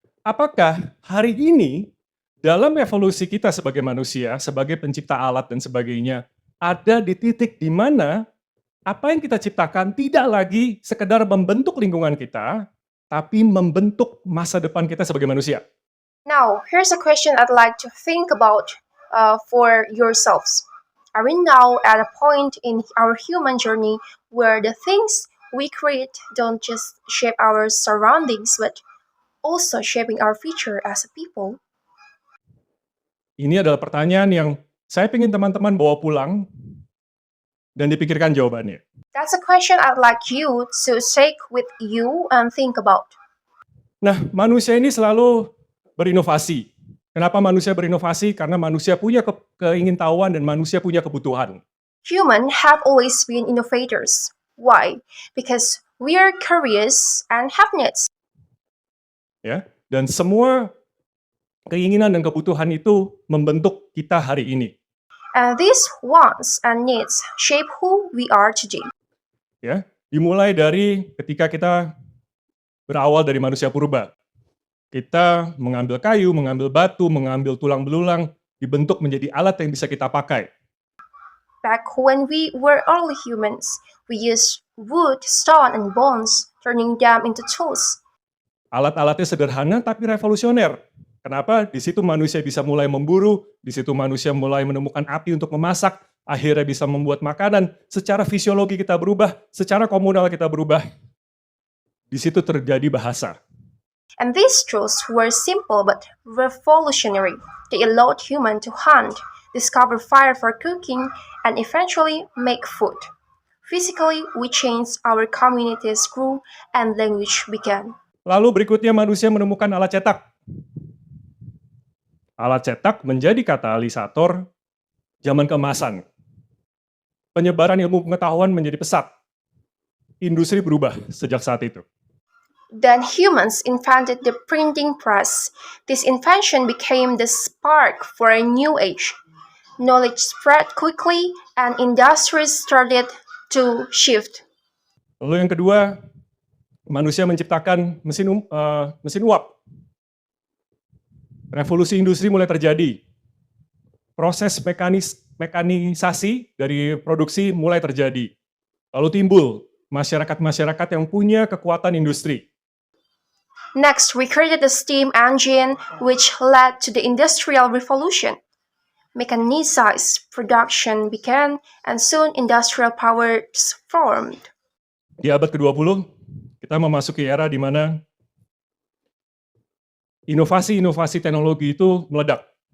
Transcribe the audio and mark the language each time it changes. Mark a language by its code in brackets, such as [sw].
[id] Apakah hari ini dalam evolusi kita sebagai manusia, sebagai pencipta alat dan sebagainya, ada di titik di mana apa yang kita ciptakan tidak lagi sekedar membentuk lingkungan kita, tapi membentuk masa depan kita sebagai manusia? [en] Now, here's a question I'd like to think about for yourselves. Are we now at a point in our human journey where the things we create don't just shape our surroundings, but also shaping our future as a people? [id] Ini adalah pertanyaan yang saya ingin teman-teman bawa pulang dan dipikirkan jawabannya. [en] That's a question I'd like you to take with you and think about. [id] Nah, manusia ini selalu berinovasi. Kenapa manusia berinovasi? Karena manusia punya keingintahuan dan manusia punya kebutuhan. [en] Humans have always been innovators. Why? Because we are curious and have needs. [id] Ya, dan semua keinginan dan kebutuhan itu membentuk kita hari ini. [en] And these wants and needs shape who we are today. [id] Ya, dimulai dari ketika kita berawal dari manusia purba. Kita mengambil kayu, mengambil batu, mengambil tulang belulang, dibentuk menjadi alat yang bisa kita pakai. [en] Back when we were early humans, we used wood, stone, and bones, turning them into tools. [id] Alat-alatnya sederhana tapi revolusioner. Kenapa? Di situ manusia bisa mulai memburu, di situ manusia mulai menemukan api untuk memasak, akhirnya bisa membuat makanan, secara fisiologi kita berubah, secara komunal kita berubah. Di situ terjadi bahasa. [en] And these tools were simple but revolutionary. They allowed humans to hunt, discover fire for cooking, and eventually make food. Physically, we changed, our communities grew, and language began. [id] Lalu berikutnya manusia menemukan alat cetak. Alat cetak menjadi katalisator zaman keemasan. Penyebaran ilmu pengetahuan menjadi pesat. Industri berubah sejak saat itu. [en] Then humans invented the printing press. This invention became the spark for a new age. Knowledge spread quickly and industries started to shift. [id] Lalu yang kedua, manusia menciptakan mesin uap. Revolusi industri mulai terjadi. Proses mekanisasi dari produksi mulai terjadi. Lalu timbul masyarakat-masyarakat yang punya kekuatan industri. [en] Next, we created the steam engine, which led to the Industrial Revolution. Mechanized production began, and soon industrial powers formed. [id] Di abad ke-20, kita memasuki era di mana inovasi-inovasi teknologi itu meledak.